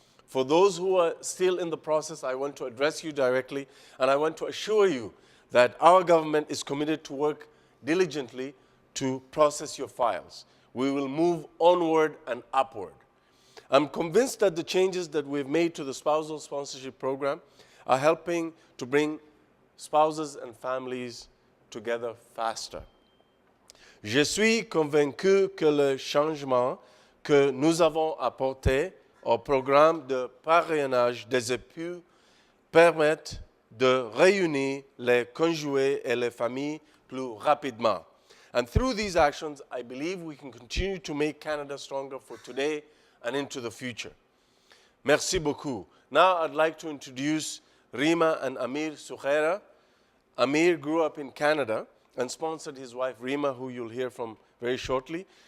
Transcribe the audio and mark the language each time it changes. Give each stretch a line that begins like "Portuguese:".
English: For those who are still in the process, I want to address you directly, and I want to assure you that our government is committed to work diligently to process your files. We will move onward and upward. I'm convinced that the changes that we've made to the spousal sponsorship program are helping to bring spouses and families together faster.
French: Je suis convaincu que le changement que nous avons apporté au programme de parrainage des époux permettent de réunir les conjoints et les familles plus rapidement.
English: And through these actions, I believe we can continue to make Canada stronger for today and into the future.
French: Merci beaucoup.
English: Now I'd like to introduce Rima and Amir Sukhera. Amir grew up in Canada and sponsored his wife Rima, who you'll hear from very shortly.